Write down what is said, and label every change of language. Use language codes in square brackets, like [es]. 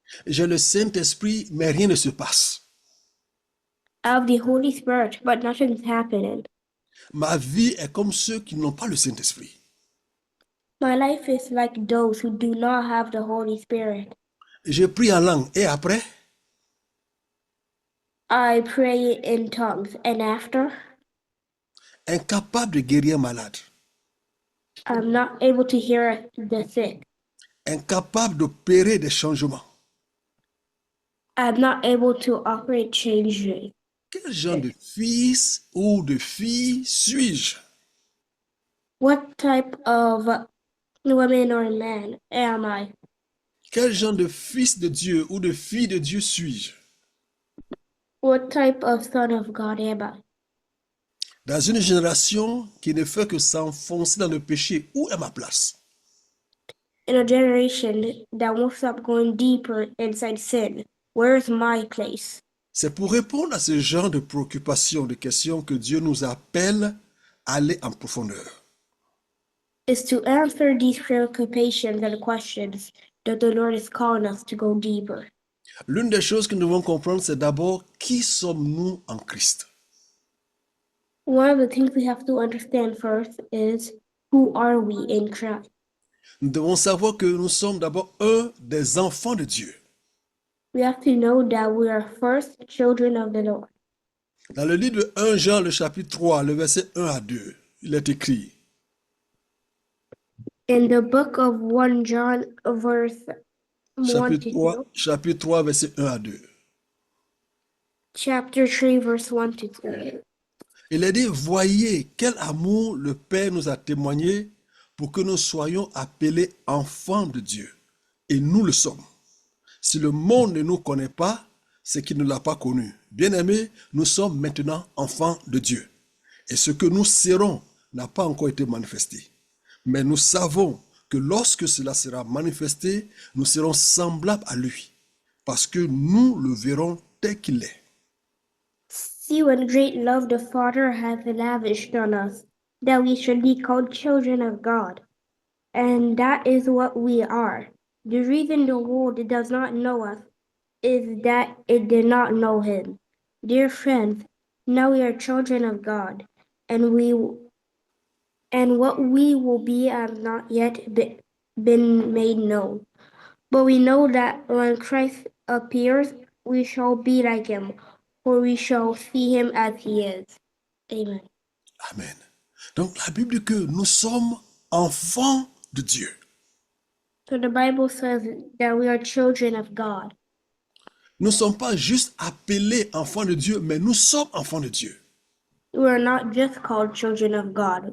[fr] J'ai le Saint-Esprit, mais rien ne se passe. [en] I have the Holy Spirit, but nothing's happening. [fr] Ma vie est comme ceux qui n'ont pas le Saint-Esprit. [en] My life is like those who do not have the Holy Spirit. [fr] Je prie en langue et après, [en] I pray in tongues, and after, [fr] incapable de guérir un malade, [en] I'm not able to hear the sick. [fr] incapable d'opérer des changements. [en] I'm not able to operate changes. [fr] Quel genre de fils ou de fille suis-je? [en] What type of woman or man am I? [fr] Quel genre de fils de Dieu ou de fille de Dieu suis-je? [en] What type of son of God am I? [fr] Dans une génération qui ne fait que s'enfoncer dans le péché, où est ma place? [en] In a generation that won't stop going deeper inside sin, where's my place? [fr] C'est pour répondre à ce genre de préoccupations, de questions que Dieu nous appelle à aller en profondeur. [en] It's to answer these preoccupations and questions that the Lord is calling us to go deeper. [fr] L'une des choses que nous devons comprendre, c'est d'abord qui sommes-nous en Christ? [en] One of the things we have to understand first is, who are we in Christ? [fr] Nous devons savoir que nous sommes d'abord un des enfants de Dieu. [en] We have to know that we are first children of the Lord. [fr] Dans le livre de 1 Jean, le chapitre 3, le verset 1 à 2, il est écrit: [en] In the book of 1 John, verse 1 to 2, [fr] chapitre 3, verset 1 à 2. [en] chapter 3, verse 1 to 2. [fr] Il est dit: voyez quel amour le Père nous a témoigné pour que nous soyons appelés enfants de Dieu. Et nous le sommes. Si le monde ne nous connaît pas, c'est qu'il ne l'a pas connu. Bien-aimés, nous sommes maintenant enfants de Dieu. Et ce que nous serons n'a pas encore été manifesté. Mais nous savons que lorsque cela sera manifesté, nous serons semblables à lui, parce que nous le verrons tel qu'il est. [en] See what great love the Father hath lavished on us, that we should be called children of God. And that is what we are. The reason the world does not know us is that it did not know him. Dear friends, now we are children of God, and what we will be has not yet been made known. But we know that when Christ appears, we shall be like him, for we shall see him as he is. Amen. [fr] Amen. Donc la Bible dit que nous sommes enfants de Dieu. [en] So the Bible says that we are children of God. [fr] Nous ne sommes pas juste appelés enfants de Dieu, mais nous sommes enfants de Dieu. [en] We are not just called children of God.